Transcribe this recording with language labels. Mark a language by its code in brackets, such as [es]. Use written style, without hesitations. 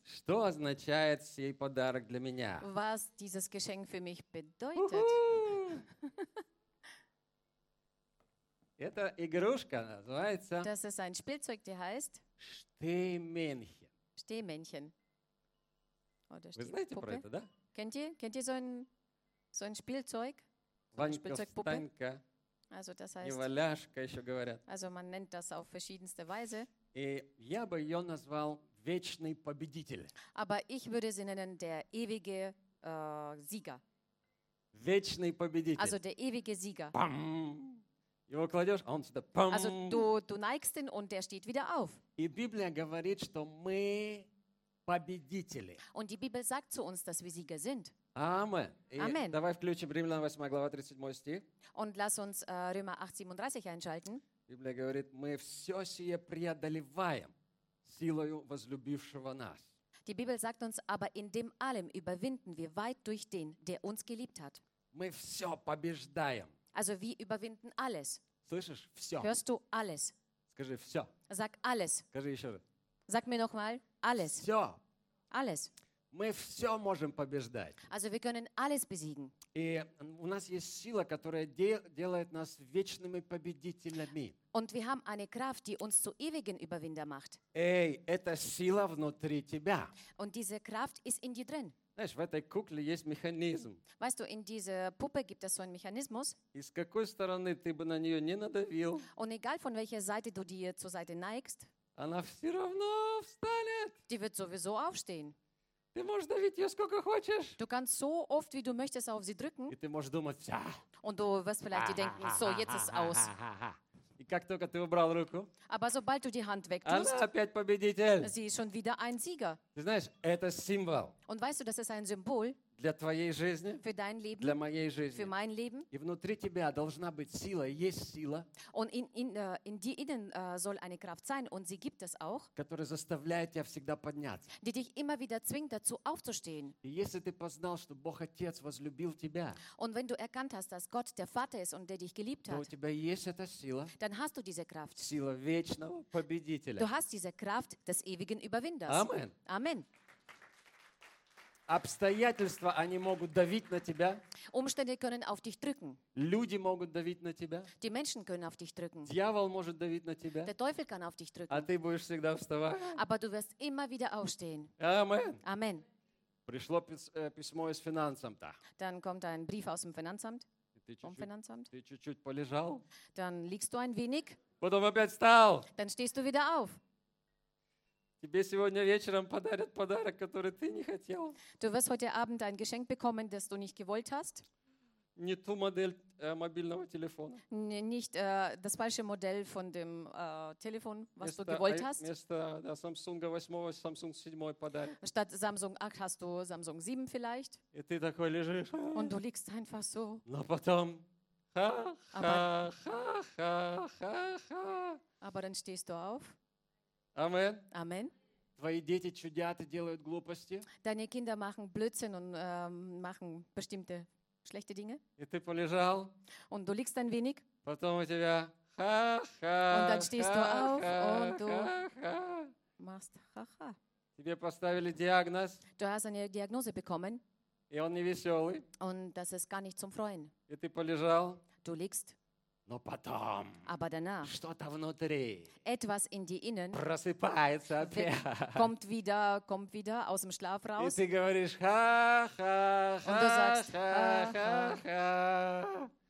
[ru] Что означает сей подарок для меня? [de] Was dieses Geschenk für mich bedeutet. [ru] Это игрушка называется. [de] Das ist ein Spielzeug, die heißt. Stehmännchen. Stehmännchen. Oder [ru] Stehpuppe. Вы знаете про это, да? [de] Kennt ihr so ein Spielzeug? So eine Spielzeugpuppe. Ванька. Also das heißt. [ru] И валяшка еще говорят. [de] Also man nennt das auf verschiedenste Weise. [ru] И я бы ее назвал вечный победитель. [de] Aber ich würde sie nennen der ewige Sieger. [ru] Вечный победитель. [de] Also der ewige Sieger. [ru] Бам! Его кладешь, а он сюда пам. [de] Also du neigst ihn und er steht wieder auf. [ru] И Библия говорит, что мы победители. [de] Und die Bibel sagt zu uns, dass wir Sieger sind. Amen. [ru] Давай включим Римлянам 8 глава 37 стих. [de] Und lass uns Römer 8, 37 einschalten. [ru] Библия говорит, мы все сие преодолеваем силою возлюбившего нас. [de] Die Bibel sagt uns, aber in dem allem überwinden wir weit durch den, der uns geliebt hat. [ru] Мы все побеждаем. [de] Also wir überwinden alles. [ru] Слышишь? Все. [de] Hörst du alles? [ru] Скажи все. [de] Sag alles. [ru] Скажи еще раз. [de] Sag mir nochmal alles. [ru] Все. [de] Alles. [ru] Мы все можем побеждать. [de] Also wir können alles besiegen. [ru] И у нас есть сила, которая делает нас вечными победителями. [de] Und wir haben eine Kraft, die uns zu ewigen Überwinder macht. [ru] Эй, это сила внутри тебя. [de] Und diese Kraft ist in dir drin. [ru] Знаешь, в этой кукле есть механизм. [de] Weißt du, in dieser Puppe gibt es so einen Mechanismus. [ru] И с какой стороны ты бы на нее не надавил. [de] Und egal von welcher Seite du dir zur Seite neigst. [ru] Она все равно встанет. [de] Die wird sowieso aufstehen. [ru] Ты можешь давить ее сколько хочешь. [de] Du kannst so oft, wie du möchtest, auf sie drücken. [ru] И ты можешь думать, ja. [de] Und du wirst vielleicht dir denken, so, jetzt ist aus. [ru] И как только ты убрал руку, [de] aber sobald du die Hand wegtust, [ru] она опять победитель. [de] Sie ist schon wieder ein Sieger. [ru] Ты знаешь, это символ. [de] Und weißt du, das ist ein Symbol [ru] для твоей жизни, [de] für dein Leben, [ru] для моей жизни. [de] Für mein Leben. [ru] И внутри тебя должна быть сила, есть сила. [de] Und in dir innen soll eine Kraft sein, und sie gibt es auch, [ru] которая заставляет тебя всегда подняться. [de] Die dich immer wieder zwingt, dazu aufzustehen. [ru] И если ты познал, что Бог Отец возлюбил тебя, [de] und wenn du erkannt hast, dass Gott der Vater ist und der dich geliebt hat, [ru] то у тебя есть эта сила, [de] dann hast du diese Kraft. [ru] Сила вечного победителя. [de] Du hast diese Kraft des ewigen Überwinders. Amen. Amen. [ru] Обстоятельства, они могут давить на тебя. [de] Umstände können auf dich drücken. [ru] Люди могут давить на тебя. [de] Die Menschen können auf dich drücken. [ru] Дьявол может давить на тебя. [de] Der Teufel kann auf dich drücken. [ru] А ты будешь всегда вставать. [de] Aber du wirst immer wieder aufstehen. Amen. Amen. [ru] Пришло письмо из Финансамта. [de] Dann kommt ein Brief aus dem Finanzamt. [ru] Ты чуть-чуть полежал. [de] Dann liegst du ein wenig. [ru] Потом опять встал. [de] Dann stehst du wieder auf. [ru] Тебе сегодня вечером подарят подарок, который ты не хотел. [de] Du wirst heute Abend ein Geschenk bekommen, das du nicht gewollt hast. [ru] Не ту модель мобильного телефона. [de] Nicht das falsche Modell von dem Telefon, was du gewollt hast. [ru] Вместо Samsung 8, Samsung 7 подарят. [de] Statt Samsung 8 hast du Samsung 7 vielleicht. [ru] И ты такой лежишь. [de] Und du liegst einfach so. [ru] Но потом. Ха-ха-ха-ха-ха-ха. [de] Aber dann stehst du auf. Amen. Amen. [ru] Твои дети чудят и делают глупости. [de] Deine Kinder machen Blödsinn und machen bestimmte schlechte Dinge. [ru] И ты полежал. [de] Und du liegst ein wenig. [ru] Потом у тебя ха ха. [de] Und dann stehst du auf und du machst ха ха. [ru] Тебе поставили диагноз. [de] Du hast eine Diagnose bekommen. [ru] И он не веселый. [de] Und das ist gar nicht zum Freuen. [ru] И ты полежал. [de] Du liegst. [ru] Но потом [de] aber danach, [ru] что-то внутри [de] etwas in die innen, [ru] просыпается опять. [de] Kommt wieder aus dem Schlaf raus. [ru] И ты говоришь ха-ха-ха-ха-ха-ха.